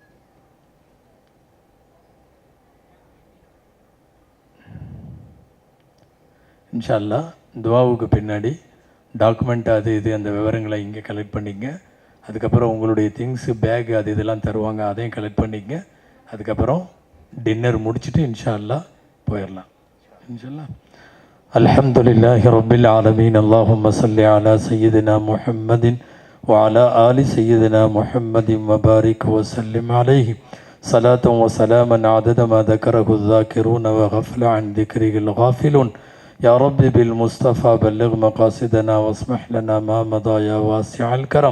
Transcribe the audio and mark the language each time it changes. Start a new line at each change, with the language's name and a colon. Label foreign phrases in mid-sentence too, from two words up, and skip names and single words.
Arabic: إن شاء الله
Tamil: துவாவுக்கு பின்னாடி டாக்குமெண்ட் அது இது அந்த விவரங்களை இங்கே கலெக்ட் பண்ணிங்க. அதுக்கப்புறம் உங்களுடைய
English: things bag
Tamil: அது இதெல்லாம் தருவாங்க, அதையும் கலெக்ட் பண்ணிங்க. அதுக்கப்புறம் டின்னர் முடிச்சுட்டு
Arabic: إن شاء الله
Tamil: போயிடலாம்.
Arabic: إن شاء الله. الحمد لله رب العالمين. اللهم صل على سيدنا محمد وعلى آل سيدنا محمد وبارك وسلم عليه صلاة وسلاما عدد ما ذكره الذاكرون وغفل عن ذكره الغافلون. يا رب بالمصطفى بلغ مقاصدنا واسمح لنا ما مضى يا واسع الكرم.